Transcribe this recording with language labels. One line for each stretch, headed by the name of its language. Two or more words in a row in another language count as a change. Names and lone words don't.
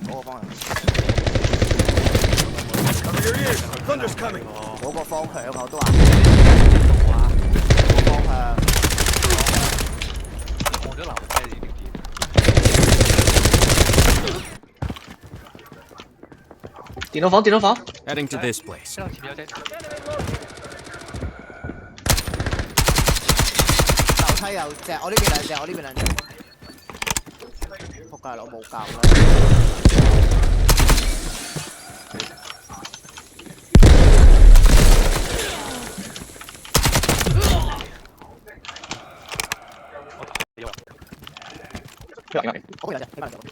Cantonese: 嗰個方向我都話。嗰個方向。望咗樓梯呢條電腦房。
English: Heading to this place.
Cantonese: 前面有隻。樓梯有隻，我呢邊兩隻。仆街佬冇教啦。嗰邊兩隻，呢邊兩隻。